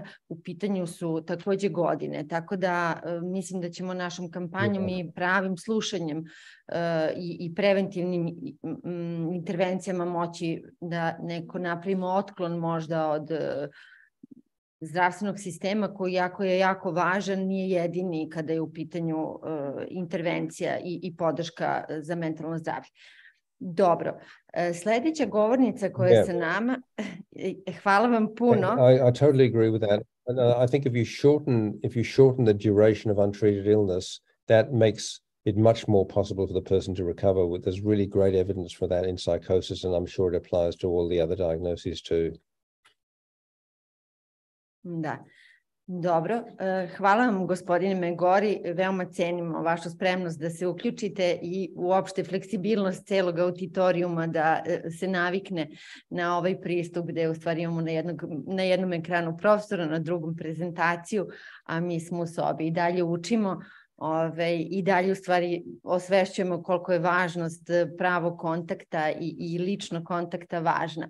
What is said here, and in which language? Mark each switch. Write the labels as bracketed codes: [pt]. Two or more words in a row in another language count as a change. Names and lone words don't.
[sr] U pitanju su takođe godine. Tako da mislim da ćemo našom kampanjom i pravim slušanjem i preventivnim intervencijama moći da neko napravimo otklon možda od zdravstvenog sistema koji je jako važan, nije jedini kada je u pitanju intervencija i podrška za mentalno zdravlje. Dobro, sledeća govornica koja je sa nama, hvala vam puno. [en] I totally agree with that. I think if you shorten the duration of untreated illness, that makes it much more possible for the person to recover. There's really great evidence for that in psychosis, and I'm sure it applies to all the other diagnoses too. [sr] Da, dobro. Hvala vam, gospodine Megori. Veoma cenimo vašu spremnost da se uključite i uopšte fleksibilnost celog auditorijuma da se navikne na ovaj pristup gde u stvari imamo na jednom ekranu profesora, na drugom prezentaciju, a mi smo u sobi i dalje učimo i dalje u stvari osvešćujemo koliko je važnost pravog kontakta i ličnog kontakta važna.